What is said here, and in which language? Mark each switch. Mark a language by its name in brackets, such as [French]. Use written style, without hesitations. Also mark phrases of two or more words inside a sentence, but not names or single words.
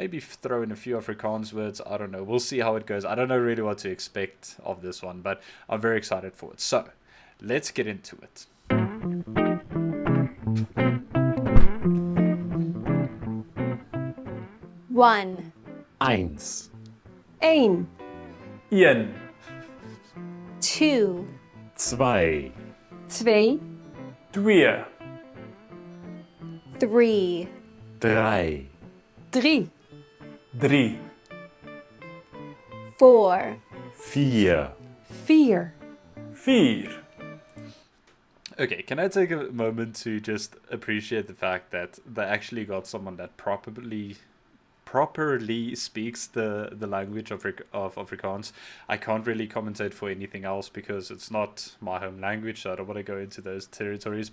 [English] Maybe throw in a few Afrikaans words. I don't know. We'll see how it goes. I don't know really what to expect of this one, but I'm very excited for it. So let's get into it. One. Eins. Ein. Een. Two. Zwei. Twee. Twee. Three. Drei. Drie. Drie. Four. Vier. Vier. Vier. Okay, can I take a moment to just appreciate the fact that they actually got someone that properly speaks the language of Afrikaans. I can't really commentate for anything else because it's not my home language, so I don't want to go into those territories.